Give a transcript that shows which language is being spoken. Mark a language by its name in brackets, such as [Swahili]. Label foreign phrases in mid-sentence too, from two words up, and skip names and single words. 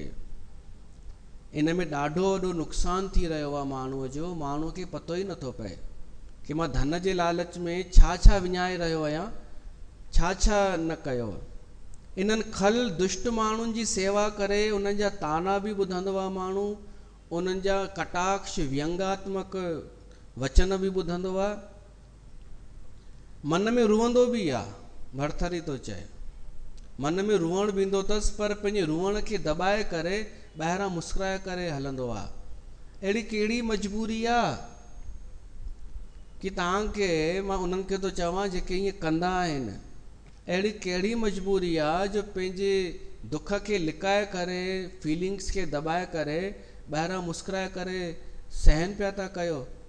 [Sindhi] इन में ॾाढो वॾो नुक़सानु थी रहियो आहे माण्हूअ जो। माण्हूअ खे पतो ई नथो पए कि मां धन जे लालच में छा छा विञाए रहियो आहियां, छा छा न कयो। इन्हनि खल दुष्ट माण्हुनि जी सेवा करे उन्हनि जा ताना बि ॿुधंदो आहे माण्हू, उन्हनि जा कटाक्ष व्यंगात्मक वचन बि ॿुधंदो आहे, मन में रुअंदो बि आहे। भरथरी थो चए, मन में रुअण बि ईंदो अथसि, पर पंहिंजे रुअण खे दॿाए करे ॿाहिरां मुस्कुराए करे हलंदो आहे। अहिड़ी कहिड़ी मजबूरी आहे कि तव्हांखे, मां उन्हनि खे थो चवां जेके ईअं कंदा आहिनि, अहिड़ी कहिड़ी मजबूरी आहे जो पंहिंजे दुख खे लिकाए करे, फीलिंग्स खे दॿाए करे ॿाहिरां मुस्कुराए करे सहन पिया था कयो।